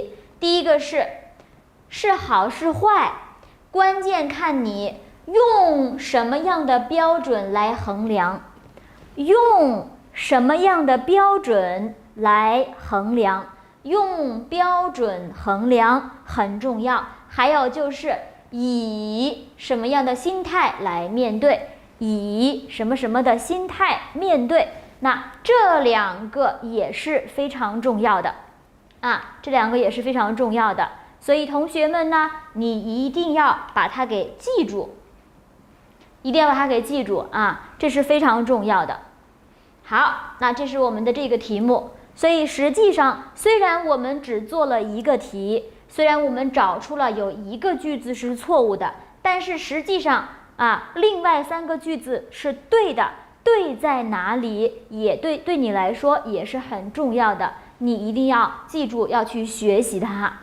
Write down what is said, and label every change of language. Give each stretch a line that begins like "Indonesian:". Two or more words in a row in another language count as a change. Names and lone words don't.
Chinese: 第一個是好是壞，關鍵看你用什麼樣的標準來衡量，用什麼樣的標準來衡量，用標準衡量很重要。還有就是以什麼樣的心態來面對，以什麼什麼的心態面對，那這2個也是非常重要的。這2個也是非常重要的。所以同学們呢，你一定要把它给记住，一定要把它给记住这是非常重要的。好，那这是我們的這個題目。所以實際上，雖然我們只做了一個題，雖然我們找出了有一個句子是錯誤的，但是實際上另外3個句子是對的。對在哪裡也對你來說也是很重要的，你一定要記住，要去學習它。